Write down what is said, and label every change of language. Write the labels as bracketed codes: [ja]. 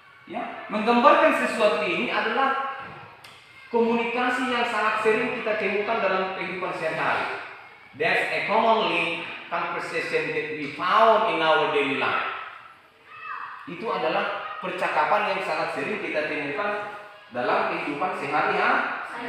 [id] Ya, menggambarkan sesuatu ini adalah komunikasi yang sangat sering kita temukan dalam kehidupan sehari-hari. [en] That's a commonly conversation that we found in our daily life. [id] Itu adalah percakapan yang sangat sering kita temukan dalam kehidupan sehari-hari.